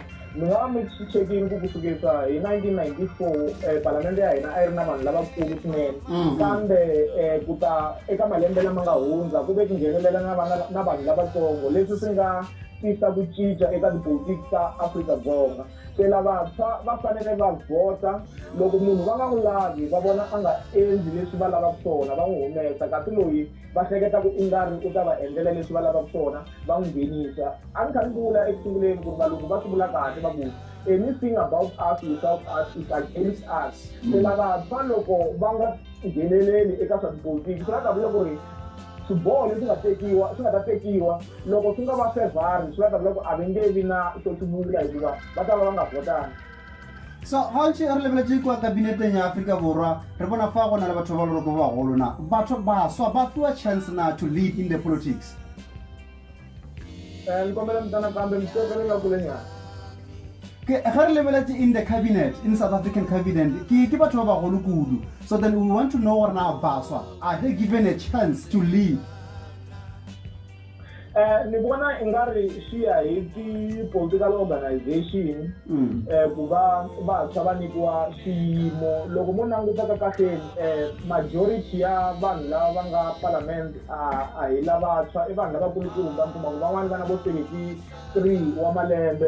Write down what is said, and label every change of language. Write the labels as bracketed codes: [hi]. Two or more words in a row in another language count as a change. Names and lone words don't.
[ts] Mi nga va mi chekini ku kusukisa hi 1994 palamende ya hina a yi ri na vanhu lavakulu swinene kambe ku ta eka malembe lama nga hundza ku ve ku nghenelela na vanhu lavatsongo leswi swi nga tisa ku cinca eka tipolitiki ta Afrika-Dzonga. Se lavantshwa va fanele va vhota, loko munhu va nga n'wi lavi va vona a nga endli leswi va lavaka swona va n'wi humesa, kasi loyi va hleketa ku i nga ri u ta va endlela leswi va lavaka swona va n'wi nghenisa. A ni kha ni vula ekusunguleni ku ri valungu va swi vula kahle va ku [en] anything about us without us is against us. [ts] Se lavantshwa loko va nga ngheneleli eka swa tipolitiki swi nga ta vula ku ri swiboho leswi nga ta tekiwa loko swi nga va fevhari swi nga ta vula ku a va nge vi na xo swi vula hikuva va ta va va nga votangi. [tn] So ha ntse re lebeletse kwa kabineteng ya Afrika Borwa re bona fa go na le batho ba loroko ba golo na batho ba swa ba fiwa chance na [en] to lead in the politics. [ts] Ni kombela mtana kambe mtsekelela kule nyana. [tn] Ke re lebeletse [en] in the cabinet, in South African cabinet [tn] ke batho ba golo kudu. [en] So then we want to know what now baswa are they given a chance to lead? [ts] Ni vona ingari swi ya hi ti- [en] political organization [ts] ku va vantshwa va nyikiwa swiyimo. Loko mo langutaka kahleni majority ya vanhu lava va nga parliament a hi lavantshwa i vanhu lavakulukumba, mi kuma ku van'wani va na vo 73 wa malembe.